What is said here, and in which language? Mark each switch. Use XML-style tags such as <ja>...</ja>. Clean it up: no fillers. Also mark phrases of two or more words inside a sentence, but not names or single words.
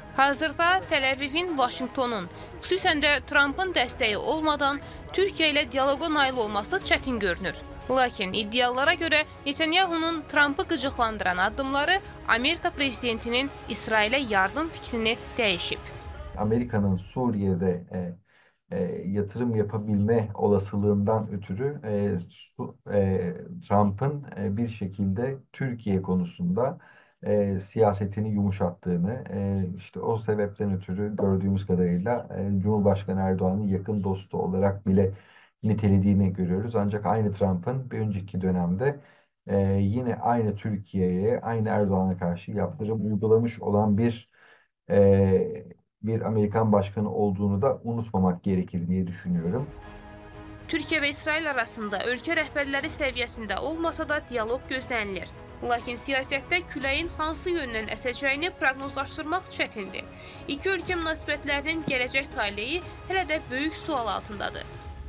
<az>Hazırda Tel-Əvivin, Vaşinqtonun, xüsusən də Trumpın dəstəyi olmadan Türkiyə ilə dialoqa nail olması çətin görünür. Lakin iddialara görə Netanyahunun Trumpı qıcıqlandıran addımları Amerika prezidentinin İsrailə yardım fikrini dəyişib.</az> <tr>Amerika'nın Suriye'de yatırım yapabilme olasılığından ötürü Trump'ın bir şekilde Türkiye konusunda siyasetini yumuşattığını, işte o sebepten ötürü gördüğümüz kadarıyla Cumhurbaşkanı Erdoğan'ın yakın dostu olarak bile nitelediğini görüyoruz. Ancak aynı Trump'ın bir önceki dönemde yine aynı Türkiye'ye, aynı Erdoğan'a karşı yaptırım uygulamış olan bir Amerikan başkanı olduğunu da unutmamak gerekir diye düşünüyorum.</tr> <az>Türkiyə və İsrail arasında ölkə rəhbərləri səviyyəsində olmasa da dialoq gözlənilir. Lakin siyasətdə küləyin hansı yöndən əsəcəyini proqnozlaşdırmaq çətindir. İki ölkə münasibətlərinin gələcək taleyi hələ də böyük sual altındadır.</az>